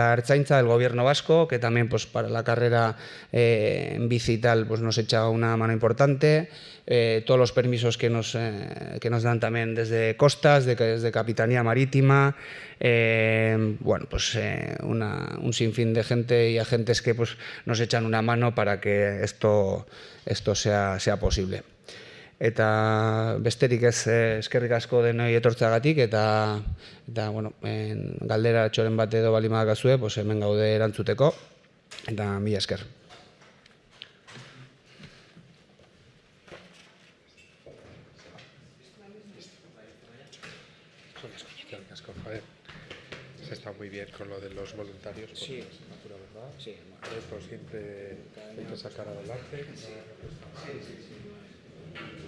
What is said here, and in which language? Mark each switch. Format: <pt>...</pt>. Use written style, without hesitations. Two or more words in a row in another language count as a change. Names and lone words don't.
<es>la Ertzaintza del Gobierno Vasco, que también pues para la carrera en bici y tal pues nos echa una mano importante, todos los permisos que nos dan también desde Costas, desde Capitanía Marítima, bueno, pues un sinfín de gente y agentes que pues nos echan una mano para que esto sea posible.</es> <eu>Eta besterik ez, eskerrik asko denoi etortzeagatik, eta bueno, galdera txoren bat edo baldin badakazue, pues hemen gaude erantzuteko, eta mila esker.</eu> <es>Se está muy bien con lo de los voluntarios. Sí, ¿verdad? Sí, Esto siempre hay que sacar adelante.</es>